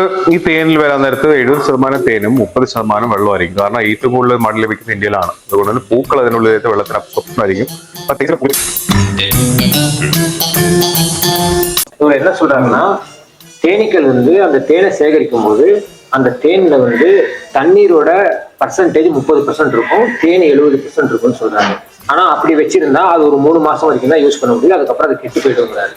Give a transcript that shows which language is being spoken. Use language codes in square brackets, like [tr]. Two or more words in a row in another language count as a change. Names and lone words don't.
[ml] ഈ തേനിൽ വരാൻ നേരത്ത് 70% തേനും 30% വെള്ളമായിരിക്കും. കാരണം ഏറ്റവും കൂടുതൽ മഴ ലഭിക്കുന്ന ഇന്ത്യയിലാണ്. അതുകൊണ്ട് തന്നെ പൂക്കൾ അതിനുള്ളിലേക്ക് വെള്ളത്തിനപ്പുറമായിരിക്കും. [ta] இவர் என்ன சொல்றாங்கன்னா, தேனீக்கள் அந்த தேனை சேகரிக்கும் போது அந்த தேன்ல தண்ணீரோட பர்சன்டேஜ் 30% இருக்கும், தேன் 70% இருக்கும்னு சொல்றாங்க. ஆனா அப்படி வச்சிருந்தா அது ஒரு 3 மாசம் வரைக்கும் தான் யூஸ் பண்ண முடியும், அதுக்கப்புறம் அது கெட்டு போயிடுங்கிறாரு.